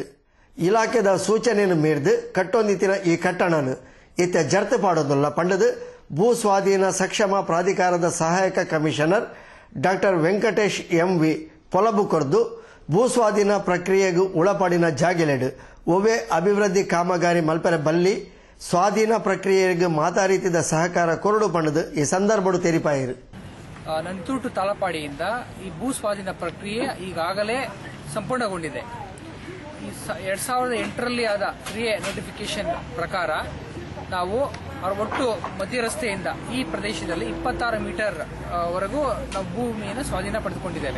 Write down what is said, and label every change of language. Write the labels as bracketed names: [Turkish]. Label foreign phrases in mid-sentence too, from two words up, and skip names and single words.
[Tulu] ಇಲಾಖೆದ ಸೂಚನೆಯನ್ನು ಮೀರ್ದು ಕಟ್ಟೊಂದಿತ್ತಿನ ಈ ಕಟ್ಟಡನು ಇತ್ತ ಜರ್ತು ಪಾಡೋದಿಲ್ಲ ಪಂಡದು ಭೂ ಸ್ವಾಧೀನ ಸಕ್ಷಮ ಪ್ರಾಧಿಕಾರದ ಸಹಾಯಕ ಕಮಿಷನರ್ ಡಾಕ್ಟರ್ ವೆಂಕಟೇಶ್ ಎಂವಿ ಪೊಲಬು ಕೊರ್ದು ಭೂ ಸ್ವಾಧೀನ ಪ್ರಕ್ರಿಯೆಗೂ ಒಳಪಡಿನ ಜಾಗೆಲೆಡು ಒವ್ವೇ ಅಭಿವೃದ್ಧಿ ಕಾಮಗಾರಿ ಮಲ್ಪರೆ ಬಲ್ಲಿ ಸ್ವಾಧೀನ ಪ್ರಕ್ರಿಯೆಗೆ ಮಾತಾರೀತಿದ ಸಹಕಾರ ಕೊರಡು ಪಂಡದು ಈ ಸಂದರ್ಭಡು ತೆರಿಪಾಯಿರು. [Kannada] ನಂತೂಟು ತಾಳಪಾಡಿಯಿಂದ ಈ ಭೂ ಸ್ವಾಧೀನ ಪ್ರಕ್ರಿಯೆ ಈಗಾಗಲೇ ಸಂಪೂರ್ಣಗೊಂಡಿದೆ. 2008ರಲ್ಲಿ ಆದ ಕ್ರಿಯೆ ನೋಟಿಫಿಕೇಶನ್ ಪ್ರಕಾರ ನಾವು ಒಟ್ಟು ಮಧ್ಯ ರಸ್ತೆಯಿಂದ ಈ ಪ್ರದೇಶದಲ್ಲಿ 26 ಮೀಟರ್ ವರೆಗೂ ನಾವು ಭೂಮಿಯನ್ನು ಸ್ವಾಧೀನ ಪಡೆದುಕೊಂಡಿದ್ದೇವೆ.